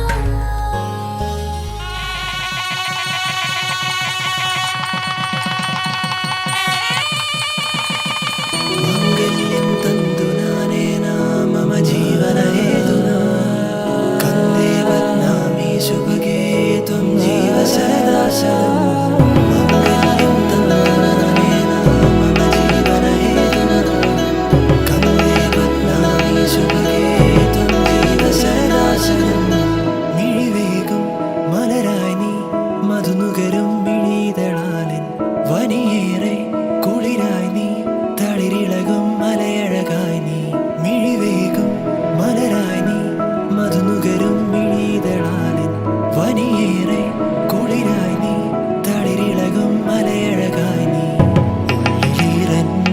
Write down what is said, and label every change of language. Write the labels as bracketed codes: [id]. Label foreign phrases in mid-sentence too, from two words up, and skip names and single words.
[sa] మంగళ్యం తందునానేనా మమ జీవన హేతునా కందే బధ్నామి శుభగే త్వం జీవ సదా శతం మంగళ్యం తందునానేనా మమ జీవన హేతునా కందే బధ్నామి శుభగే త్వం జీవ సదా శతం [ml] മിഴിവേഗം മലരായി നീ മധുനുകരും മിഴിതളാലിൻ വനിയേറെ കുളിരായി നീ തളിരിളകും മലയഴകായി നീ മിഴിവേഗം മലരായി നീ മധുനുകരും മിഴിതളാലിൻ വനിയേറെ കുളിരായി നീ തളിരിളകും മലയഴകായി നീ ഉള്ളിലീറൻ